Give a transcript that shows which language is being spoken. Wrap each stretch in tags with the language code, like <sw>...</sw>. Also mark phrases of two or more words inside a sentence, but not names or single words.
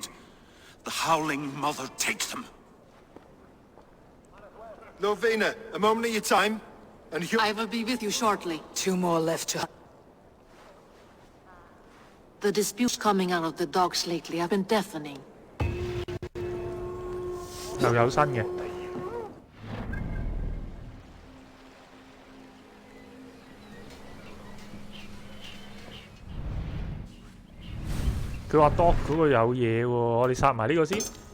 <en>The Howling Mother takes them. Lovina, a moment of your time, and I will be with you shortly. 2 more left to... The disputes coming out of the docks lately have been deafening.</en> <yue>又有新嘅。佢話 Doc 嗰個有嘢喎，我哋殺埋呢個先。</yue>